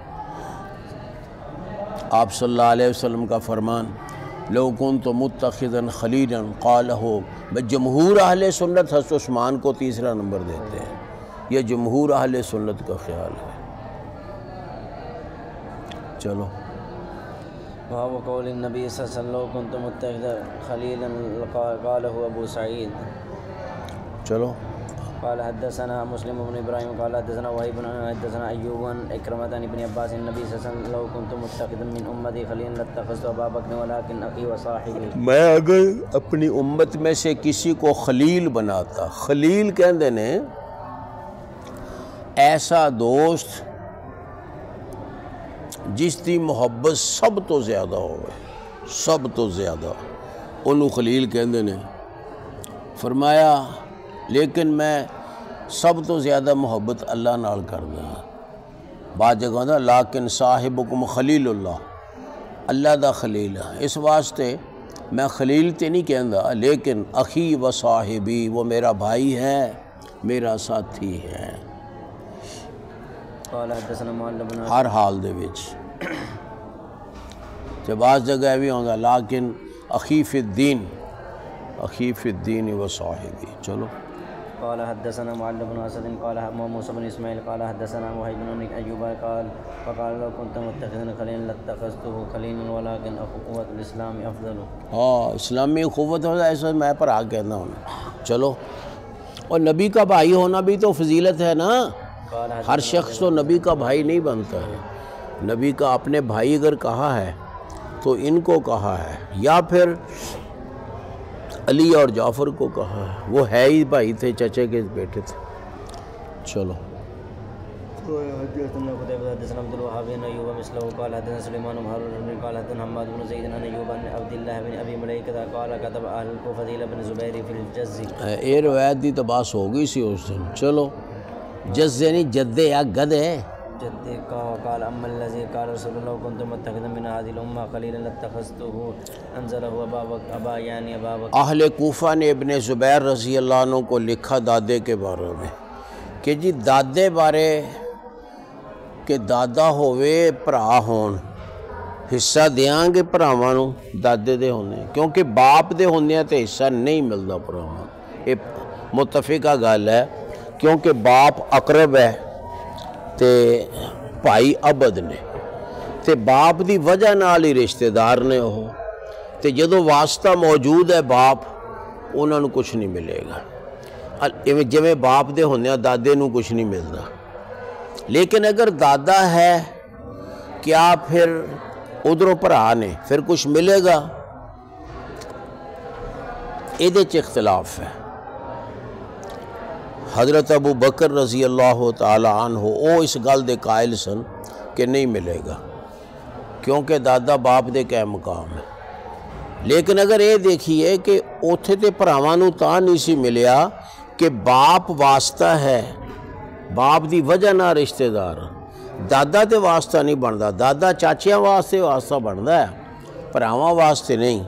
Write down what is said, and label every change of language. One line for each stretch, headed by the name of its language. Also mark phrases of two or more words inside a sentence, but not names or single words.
Urdu: آپ
Arabic: صلی اللہ علیہ وسلم
Urdu: کا فرمان
Arabic: لو کنت متخذا خلیلا قالہ،
Urdu: جمہور اہل سنت حضرت عثمان کو تیسرا نمبر دیتے ہیں، یہ جمہور اہل سنت کا خیال ہے۔ چلو
Arabic: وهو قول النبي صلى الله عليه وسلم لو كنت متخذا خليلا قاله ابو سعيد۔
Urdu: چلو
Arabic: قال حدثنا مسلم بن ابراهيم قال حدثنا وهيب بن حدثنا ايوب عن اكرمة عن ابن عباس النبي صلى الله عليه وسلم لو كنت متخذا من امتي خليلا لاتخذت ابا بكر ولكن اخي وصاحبي،
Urdu: میں اگر اپنی امت میں سے کسی کو خلیل بناتا،
Punjabi: خلیل کہندے نے ایسا دوست جس دی محبت سب تو زیادہ ہوئے، سب تو زیادہ، انہوں خلیل کہندے نے۔ فرمایا لیکن میں سب تو زیادہ محبت اللہ نال کردا ہاں۔ بعض جگہ دا
Arabic: لیکن صاحبکم خلیل اللہ،
Punjabi: اللہ دا خلیل ہے، اس واسطے میں خلیل تے نہیں کہندا،
Arabic: لیکن اخی و صاحبی،
Urdu: وہ میرا بھائی ہے، میرا ساتھی ہے
Arabic: قال حدثنا معل بن
Punjabi: ہر حال دے وچ۔ تے بعض جگہ بھی ہوندا
Arabic: لیکن اخی فی الدین، اخی فی الدین و صاحبی۔
Punjabi: چلو
Arabic: قال حدثنا معل بن اسد قال موسى بن اسماعيل قال حدثنا وهيب بن ايوب قال فقال لو كنت متخذا خليلا لاتخذته خليلا ولكن اخوة الاسلام افضل۔
Urdu: ہاں اسلامی اخوت ہوتا ہے، ایسا میں پر آ کہنا ہوں۔ چلو، اور نبی کا بھائی ہونا بھی تو فضیلت ہے نا، ہر شخص تو نبی کا بھائی نہیں بنتا ہے۔ نبی کا اپنے بھائی اگر کہا ہے تو ان کو کہا ہے، یا پھر علی اور جعفر کو کہا ہے، وہ ہے ہی بھائی تھے، چچے کے بیٹے تھے۔ چلو
Arabic: حدثنا قتيبة حدثنا عبد الوهاب بن ايوب مثله قال حدثنا سليمان بن هارون قال حدثنا حماد بن زيد عن ايوب عن عبد الله بن ابي مليكة قال كتب اهل الكوفة الى ابن زبير في الجز۔
Punjabi: یہ روایت دی تو باس ہو گئی سی اس دن۔ چلو، جز یعنی جدے یا گدے،
Arabic: جد قال اما الذي قال رسول الله كنت متخذا من هذه الامه خليلا لاتخذته انزله ابا يعني ابا بکر۔
Urdu: اہل کوفہ نے ابن زبیر رضی اللہ عنہ کو لکھا دادے کے بارے میں
Punjabi: کہ جی دادے بارے کہ دادا ہوئے بھرا ہون، حصہ دیاں گے بھراواں نوں دادے دے ہوندے، کیونکہ باپ دے ہوندے تے حصہ نہیں ملدا بھراواں۔ یہ متفقہ گل ہے، کیونکہ باپ اقرب ہے تے بھائی ابد نے، تے باپ دی وجہ نال ہی رشتہ دار نے وہ، تے جدوں واسطہ موجود ہے باپ، انہاں نوں کچھ نہیں ملے گا۔ جویں باپ دے ہوندے دادے نوں کچھ نہیں ملدا، لیکن اگر دادا ہے کیا پھر ادھروں بھرا نے پھر کچھ ملے گا؟ ایدے چ اختلاف ہے۔ حضرت ابو بکر
Arabic: رضی اللہ تعالی عنہ
Punjabi: او اس گل دے قائل سن کہ نہیں ملے گا، کیونکہ دادا باپ دے کیا مقام ہے۔
Urdu: لیکن اگر یہ دیکھیے کہ
Punjabi: اوتھے تے بھراواں نوں تاں نہیں سی ملیا کہ باپ واسطہ ہے، باپ دی وجہ نہ رشتہ دار، دادا تے واسطہ نہیں بندا، دادا چاچیاں واسطے واسطہ بندا ہے، بھراواں واسطے نہیں۔